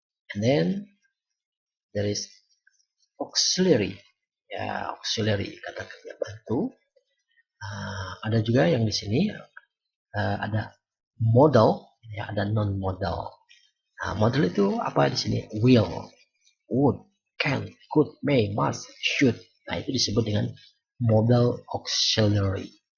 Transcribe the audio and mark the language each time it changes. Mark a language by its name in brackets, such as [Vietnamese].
[English] And then there is auxiliary. [Indonesian] Ya, auxiliary kata kerja bantu. Ada juga yang di sini ada modal, ya ada non modal. Nah, modal itu apa di sini? [English] Will, would, can, could, may, must, should. [Indonesian] Nah, itu disebut dengan modal auxiliary.